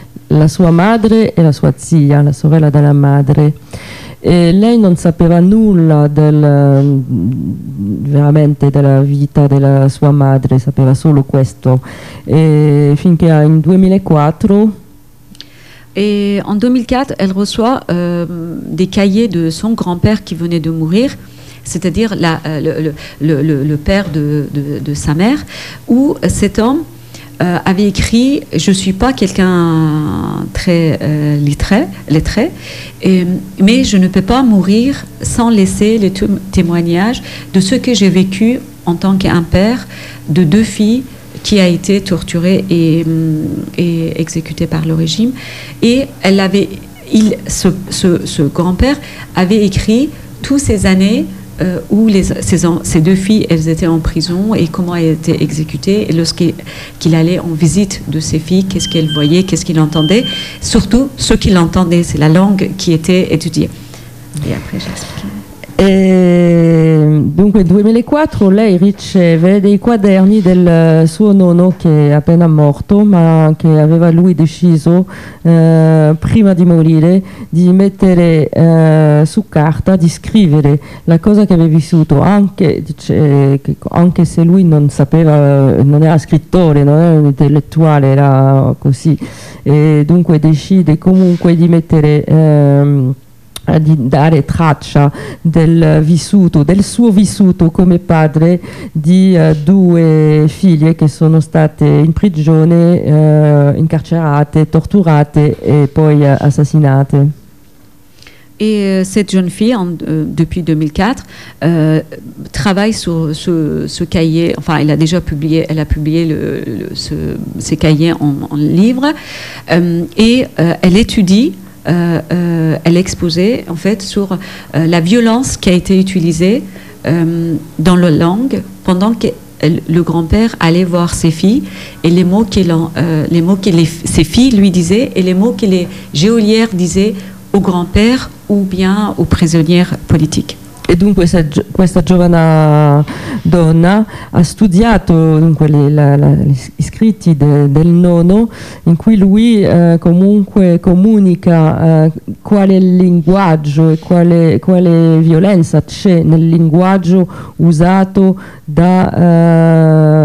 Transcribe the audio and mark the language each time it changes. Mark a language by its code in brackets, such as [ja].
[it] La sua madre e la sua zia, la sorella della madre, e lei non sapeva nulla veramente della vita della sua madre, sapeva solo questo, e finché in 2004 [fr] Et en 2004, elle reçoit des cahiers de son grand-père qui venait de mourir, c'est-à-dire le père de sa mère, où cet homme avait écrit « Je ne suis pas quelqu'un très lettré, mais je ne peux pas mourir sans laisser les témoignages de ce que j'ai vécu en tant qu'un père de 2 filles » qui a été torturée et exécutée par le régime. Et elle avait, ce grand-père avait écrit toutes ces années où ces 2 filles, elles étaient en prison et comment elles étaient exécutées. Et lorsqu'il allait en visite de ces filles, qu'est-ce qu'elles voyaient, qu'est-ce qu'il entendait. Surtout, ce qu'il entendait, c'est la langue qui était étudiée. Et après, j'explique. [it] E dunque 2004 lei riceve dei quaderni del suo nonno che è appena morto, ma che aveva lui deciso prima di morire di mettere su carta, di scrivere la cosa che aveva vissuto, anche se lui non sapeva, non era scrittore, non era un intellettuale, era così, e dunque decide comunque di mettere di dare traccia del vissuto, del suo vissuto come padre di 2 figlie che sono state in prigione, incarcerate, torturate e poi assassinate. [fr] Et cette jeune fille, depuis 2004, travaille sur ce cahier. Enfin, elle a déjà publié, ses cahiers en livre, et elle étudie. Elle exposait en fait sur la violence qui a été utilisée dans la langue pendant que le grand-père allait voir ses filles et ses filles lui disaient et les mots que les geôlières disaient au grand-père ou bien aux prisonnières politiques. Et donc, cette [it] giovane donna a studiato dunque gli scritti del nonno, in cui lui comunque comunica quale linguaggio e quale violenza c'è nel linguaggio usato da